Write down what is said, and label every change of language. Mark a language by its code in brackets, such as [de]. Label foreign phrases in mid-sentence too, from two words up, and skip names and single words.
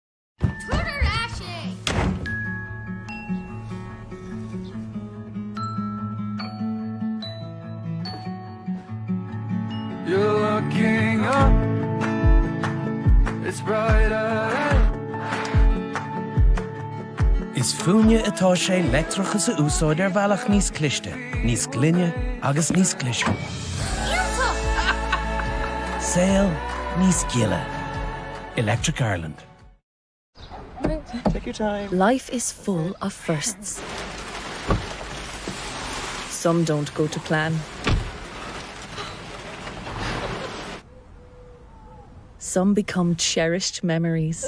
[en] You're looking up, it's bright ahead. [ga] Is fúine atá sé leictreachas a úsáid ar bhealach níos cliste, níos glynne agus níos clise. Sail níos gile. [en] Electric Ireland. Take your time. Life is full of firsts. Some don't go to plan. Some become cherished memories.